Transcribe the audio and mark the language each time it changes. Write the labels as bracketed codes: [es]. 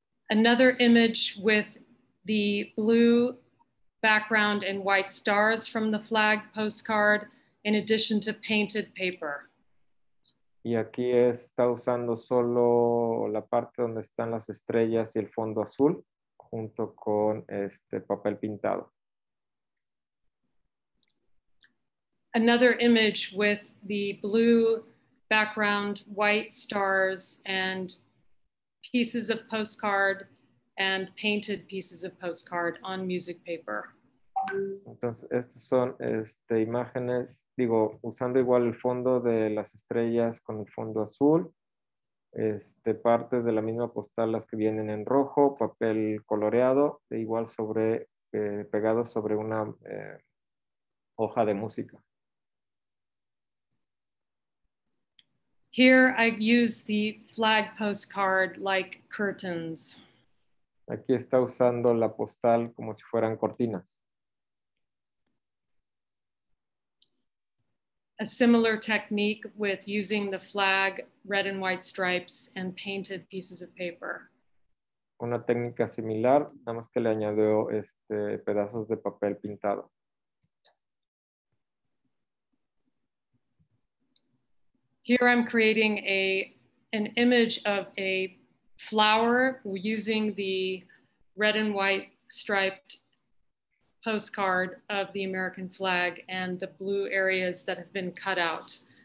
[en] Another image with the blue background and white stars from the flag postcard, in addition to painted paper. [es] Y aquí está usando solo la parte donde están las estrellas y el fondo azul, junto con papel pintado. [en] Another image with the blue background, white stars, and pieces of postcard and painted pieces of postcard on music paper. [es] Entonces, estas son imágenes, usando igual el fondo de las estrellas con el fondo azul, partes de la misma postal, las que vienen en rojo, papel coloreado, e igual pegado sobre una hoja de música. [en] Here I use the flag postcard like curtains. [es] Aquí está usando la postal como si fueran cortinas. [en] A similar technique with using the flag, red and white stripes, and painted pieces of paper. [es] Una técnica similar, nada más que le añadió pedazos de papel pintado. [en] Here I'm creating an image of a flower using the red and white striped postcard of the American flag and the blue areas that have been cut out.